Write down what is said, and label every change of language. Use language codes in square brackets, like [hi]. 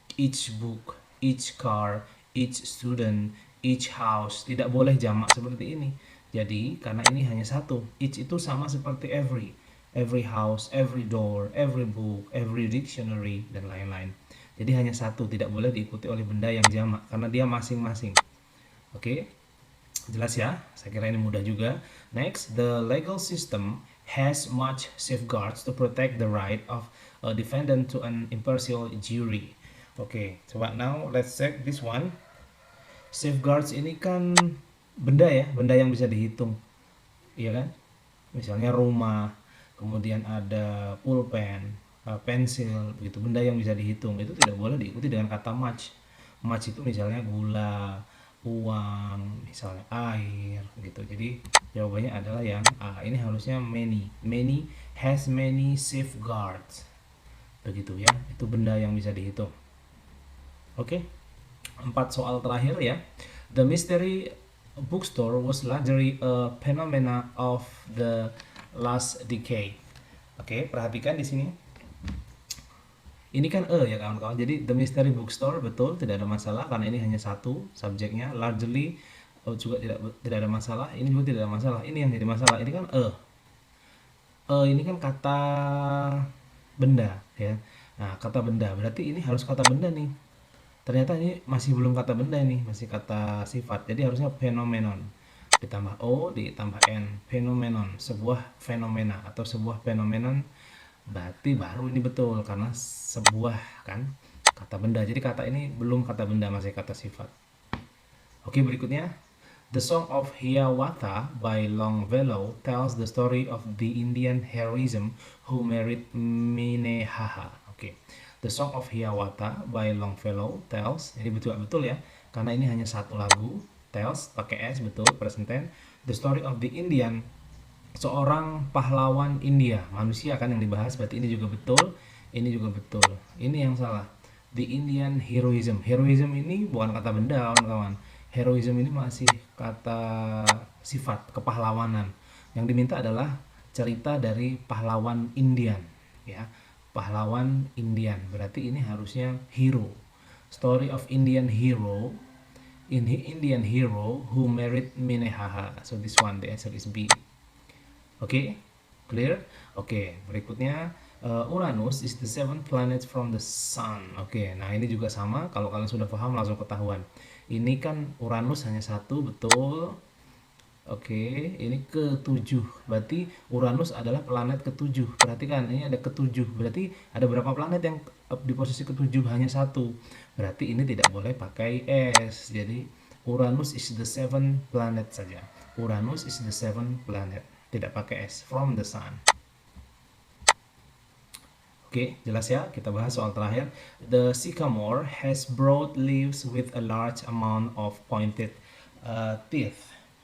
[en] Each book, each car, each student, each house. [id] Tidak boleh jamak seperti ini. Jadi, karena ini hanya satu, each itu sama seperti [en] every house, every door, every book, every dictionary, [id] dan lain-lain. Jadi hanya satu, tidak boleh diikuti oleh benda yang jamak karena dia masing-masing. Oke, jelas ya? Saya kira ini mudah juga. [en] Next, the legal system has much safeguards to protect the right of a defendant to an impartial jury. Oke, coba now let's check this one. [id] Safeguards ini kan benda ya, benda yang bisa dihitung. Iya kan? Misalnya rumah, kemudian ada pulpen, pensil, begitu, benda yang bisa dihitung. Itu tidak boleh diikuti dengan kata much. Much itu misalnya gula, uang, misalnya air, gitu. Jadi jawabannya adalah yang A. Ini harusnya many. [en] Many has many safeguards. [id] Begitu ya. Itu benda yang bisa dihitung. Oke. 4 soal terakhir ya. [en] The mystery bookstore was largely a phenomena of the last decade. [id] Oke, perhatikan di sini. Ini kan ya kawan-kawan. Jadi [en] the mystery bookstore [id] betul, tidak ada masalah karena ini hanya satu subjeknya. Largely juga tidak ada masalah. Ini juga tidak ada masalah. Ini yang jadi masalah. Ini kan ini kan kata benda ya. Nah, kata benda berarti ini harus kata benda nih. Ternyata ini masih belum kata benda nih, masih kata sifat. Jadi harusnya phenomenon. Ditambah O, ditambah N. Phenomenon, sebuah fenomena atau sebuah phenomenon. Berarti baru ini betul karena sebuah kan kata benda. Jadi kata ini belum kata benda, masih kata sifat. Oke, berikutnya. [en] The Song of Hiawatha by Longfellow tells the story of the Indian heroism who married Minnehaha. [id] Oke. [en] The Song of Hiawatha by Longfellow tells, [id] ini betul ya, karena ini hanya satu lagu. Tells pakai S, betul, present tense. The story of the Indian, seorang pahlawan India, manusia kan yang dibahas, berarti ini juga betul, ini juga betul. Ini yang salah. [en] The Indian heroism. [id] Heroism ini bukan kata benda, kawan-kawan. Heroism ini masih kata sifat, kepahlawanan. Yang diminta adalah cerita dari pahlawan Indian, ya. Pahlawan Indian. Berarti ini harusnya hero. [en] Story of Indian hero. Indian hero who married Minnehaha. So this one, the answer is B. Oke, clear? [id] Oke, berikutnya [en] Uranus is the seventh planet from the sun. [id] Oke, nah ini juga sama. Kalau kalian sudah paham langsung ketahuan. Ini kan Uranus hanya satu, betul. Oke, ini ke-7. Berarti Uranus adalah planet ke-7. Perhatikan, ini ada ke-7. Berarti ada berapa planet yang di posisi ke-7? Hanya satu. Berarti ini tidak boleh pakai S. Jadi [en] Uranus is the seventh planet [id] saja. [en] Uranus is the seventh planet. [id] Tidak pakai S. [en] From the sun. [id] Oke, jelas ya? Kita bahas soal terakhir. [en] The sycamore has broad leaves with a large amount of pointed teeth.